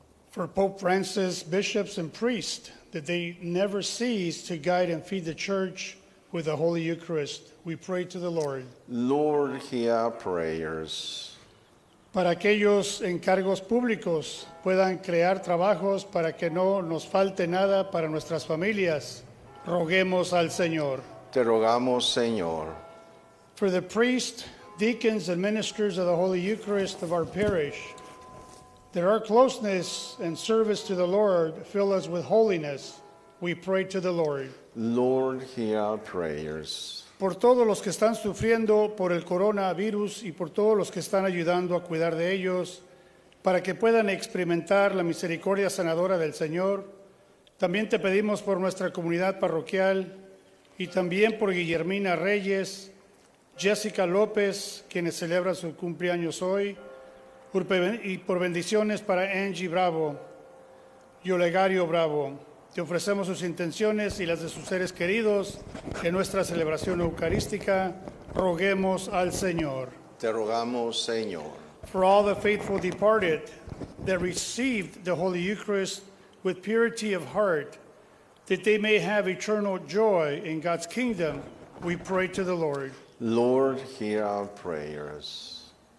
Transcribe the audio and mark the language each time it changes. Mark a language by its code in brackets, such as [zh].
[en] For Pope Francis, bishops and priests, that they never cease to guide and feed the church with the Holy Eucharist, we pray to the Lord. Lord, hear our prayers. [es] Para aquellos encargos públicos puedan crear trabajos para que no nos falte nada para nuestras familias, roguemos al Señor. Te rogamos, Señor. [en] For the priests, deacons, and ministers of the Holy Eucharist of our parish, that our closeness and service to the Lord fill us with holiness, we pray to the Lord. Lord, hear our prayers. [es] Por todos los que están sufriendo por el coronavirus y por todos los que están ayudando a cuidar de ellos, para que puedan experimentar la misericordia sanadora del Señor, también te pedimos por nuestra comunidad parroquial y también por Guillermina Reyes, Jessica López, quienes celebran su cumpleaños hoy, y por bendiciones para Angie Bravo y Olegario Bravo. Te ofrecemos sus intenciones y las de sus seres queridos en nuestra celebración eucarística. Roguemos al Señor. Te rogamos, Señor. [en] For all the faithful departed that received the Holy Eucharist with purity of heart, that they may have eternal joy in God's kingdom, we pray to the Lord. Lord, hear our prayers.